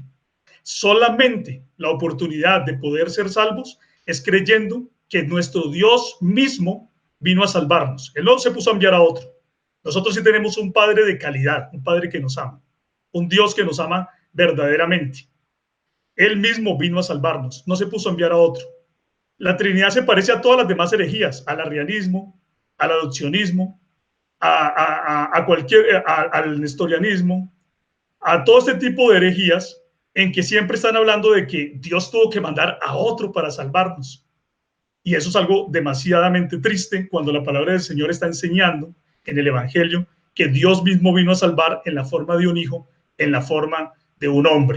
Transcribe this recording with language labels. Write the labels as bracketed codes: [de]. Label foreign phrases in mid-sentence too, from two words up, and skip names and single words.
[es] Solamente la oportunidad de poder ser salvos es creyendo que nuestro Dios mismo vino a salvarnos. Él no se puso a enviar a otro. Nosotros sí tenemos un Padre de calidad, un Padre que nos ama, un Dios que nos ama verdaderamente. Él mismo vino a salvarnos, no se puso a enviar a otro. La Trinidad se parece a todas las demás herejías, al arrianismo, al adopcionismo, al nestorianismo, a todo este tipo de herejías, en que siempre están hablando de que Dios tuvo que mandar a otro para salvarnos. Y eso es algo demasiadamente triste cuando la palabra del Señor está enseñando en el Evangelio que Dios mismo vino a salvar en la forma de un hijo, en la forma de un hombre.